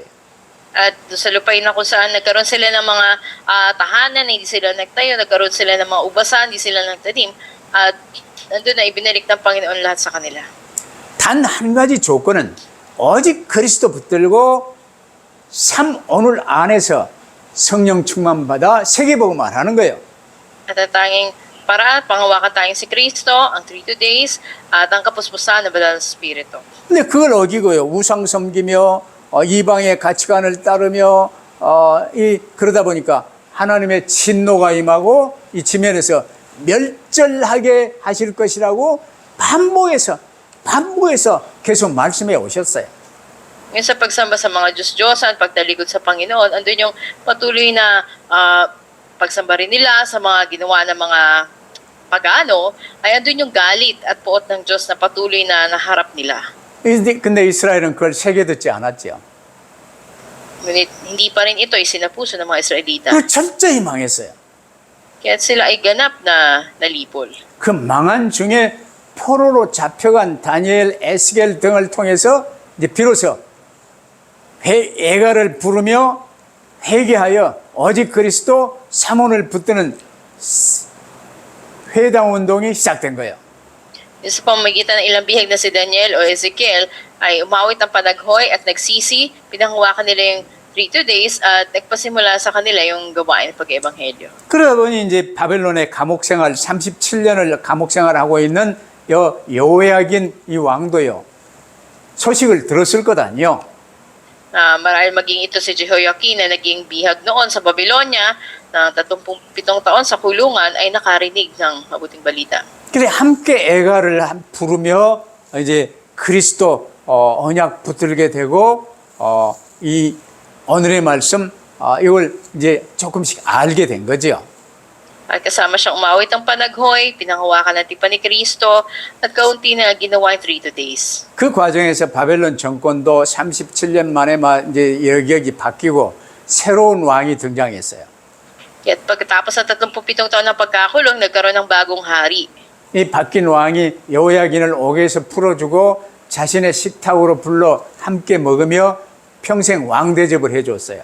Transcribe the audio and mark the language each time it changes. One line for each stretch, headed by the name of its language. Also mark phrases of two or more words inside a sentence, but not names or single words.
Filipino: At doon sa lupain na kung saan nagkaroon sila ng mga tahanan, hindi sila nagtayo, nagkaroon sila ng mga ubasan, hindi sila nagtanim, at nandun na ibinalik ng Panginoon lahat sa kanila.
Korean: 단 한 가지 조건은 오직 그리스도 붙들고 3 오늘 안에서 성령 충만 받아 세계복음을 하는 거예요.
Filipino: At ang tanging paraan, panghawakan tayong si Kristo, ang 3 days, at ang kapuspusan ng Banal na Espiritu.
Korean: 근데 그걸 어기고요. 우상 섬기며 이방의 가치관을 따르며 그러다 보니까 하나님의 진노가 임하고 이 지면에서 멸절하게 하실 것이라고 반복해서 계속 말씀해 오셨어요.
Filipino: Ngayon sa pagsamba sa mga Diyos-Diyosan, pagtalikod sa Panginoon, andun yung patuloy na pagsamba rin nila sa mga ginawa ng mga pagano, ay andun yung galit at puot ng Diyos na patuloy na naharap nila.
Korean: 근데 이스라엘은 그걸 새겨듣지 않았죠.
Filipino: Ngunit hindi pa rin ito isinapuso ng mga Israelita.
Korean: 그 철저히 망했어요.
Filipino: Kaya sila ay ganap na nalipol.
Korean: 그 망한 중에 포로로 잡혀간 다니엘, 에스겔 등을 통해서 이제 비로소 애가를 부르며 회개하여 오직 그리스도 3원을 붙드는 회당 운동이 시작된 거예요.
Filipino: Sa pamamagitan ng ilang bihag na si Daniel o Ezekiel ay umawit ng panaghoy at nagsisi, pinanghawakan nila yung 3 days at nagpasimula sa kanila yung gawain ng pag-ebanghelyo.
Korean: 그러다 보니 이제 바벨론의 감옥 생활 37년을 감옥 생활하고 있는 여호야긴 이 왕도요. 소식을 들었을 것 아니요.
Filipino: Marahil maging ito si Jehoiakim na naging bihag noon sa Babylonia na 37 taon sa kulungan ay nakarinig ng mabuting balita.
Korean: 그래 함께 애가를 부르며 이제 그리스도 언약 붙들게 되고 이 오늘의 말씀 이걸 이제 조금씩 알게 된 거죠.
Filipino: At kasama siyang umawit ng panaghoy, pinanghawakan ng tipan ni Kristo, at kaunti na ginawa yung 3 days.
Korean: 그 과정에서 바벨론 정권도 37년 만에 이제 여격이 바뀌고 새로운 왕이 등장했어요.
Filipino: At pagkatapos ng 37 taon ng pagkakulong, nagkaroon ng bagong hari.
Korean: 이 바뀐 왕이 여호야긴을 옥에서 풀어주고 자신의 식탁으로 불러 함께 먹으며 평생 왕 대접을 해줬어요.